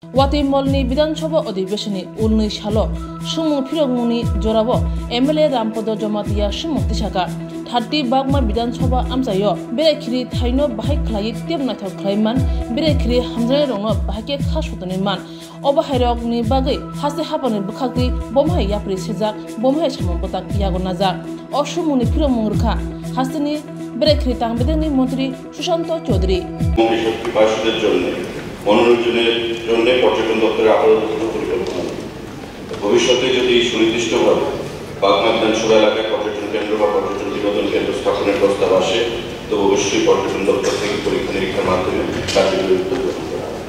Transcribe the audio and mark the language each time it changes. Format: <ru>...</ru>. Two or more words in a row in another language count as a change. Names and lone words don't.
<trp>वातिमलनि विधानसभा अधिवेशननि उननि सालो सुमुं फिरगमुनि जराबो एमएलए रामपद जमातिया सुमुं तिसाका 30 बागमा विधानसभा आमजायो बेरेखिरि थाइनो बाहाय खलायै तेब नाथाव खलायमान बेरेखिरि हामजानाय रंनो बाहायके खासुतनि मान अबाहायरकनि बागै हासे हाबानि बुखागि बमहाय याप्रि सेजाक बमहाय सामुं पताक यागो नाजा असुमुनि फिरगमुं रखा हासेनि बेरेखिरि तांबेदेनि मन्त्री सुशाন্ত चौधरी</trp> <bn>মনোরঞ্জনের জন্য পর্যটন দপ্তরের আপাতত পরিকল্পনা ভবিষ্যতে যদি সুনির্দিষ্টভাবে বাগমা বিধানসভা এলাকায় পর্যটন কেন্দ্র বা পর্যটন বিনোদন কেন্দ্র স্থাপনের প্রস্তাব আসে তো অবশ্যই পর্যটন দপ্তর থেকে পরীক্ষা নিরীক্ষার মাধ্যমে কার্যকরী উদ্যোগ গ্রহণ করা হবে।</bn>